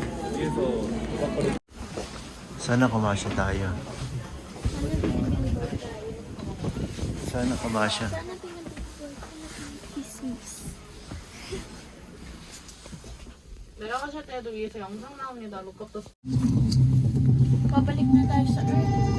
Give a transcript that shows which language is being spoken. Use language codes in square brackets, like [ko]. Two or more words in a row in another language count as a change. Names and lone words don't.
[tl] Sana kumasya tayo. Sana kumasya. Sana Christmas. [ko] 내려가실 때도 위에서 영상 나옵니다. 로컬도 [tl] Pabalik na tayo sa Earth.